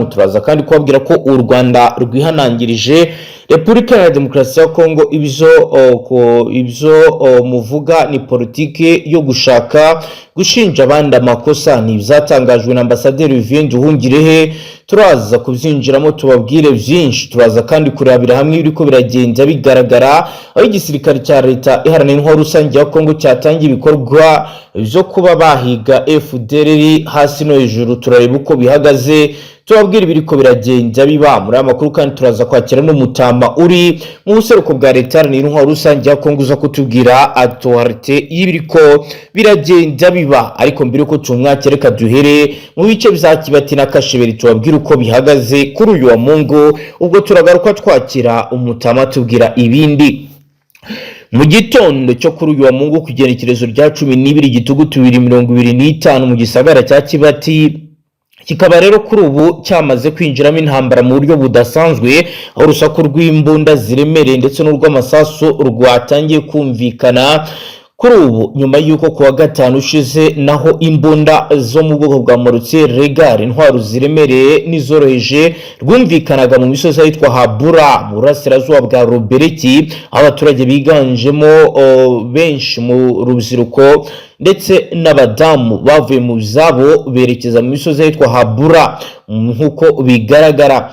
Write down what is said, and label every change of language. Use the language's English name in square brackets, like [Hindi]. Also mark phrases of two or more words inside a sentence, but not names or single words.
[Kinyarwanda] Turaza kandi kubabwira ko u Rwanda rwihanangirije Repubulika ya Demokarasi ya Kongo ibyo muvuga ni politike yo gushaka gushinja abandi amakosa. Ni byatangajwe na Ambasaderi Nduhungirehe. Turaza kubyinjiramo tubabwire byinshi. Turaza kandi kurabira hamwe ibiriko biragenda bigaragara aho igisirikare cya leta iharanira intwaro rusange ya Kongo cyatangiye ibikorwa byo kuba bahiga FDLR hasi no hejuru. Turareba uko bihagaze, tubabwira ibiriko biragenda biba muri amakuru kandi turaza kwakira n'umutama uri mu buseruko bwa leta yaranira intwaro rusange ya Kongo uza kutubwira autorité y'ibiriko biragenda biba. Ariko mbere ko tumwakereka duhere mu bice bya Kibati na Kasheberi tubabwira uko bihagaze kuri uyu wa Mungu, ubwo turagaruka twakira umutama tubwira ibindi. Mu gitondo cyo kuri uyu wa Mungu kugenekerezo rya 12 gitugutu 2025 mu gisagara cya Kibati kikaba rero kuri ubu cyamaze kwinjiramo intambara mu buryo budasanzwe aho urusaku rw'imbunda ziremereye ndetse n'urw'amasasu rwatangiye kumvikana kuri ubu nyuma y'uko kuwa gatanu ushize naho imbunda zo mu bwoko bwa mortier regard intwaro ziremereye n'izoroheje rwumvikanaga mu misozi yitwa Habura mu burasirazuba bwa Robereki aho abaturage biganjemo benshi mu rubyiruko ndetse n'abadamu bavuye mu byabo berekeza mu misozi yitwa Habura nkuko bigaragara.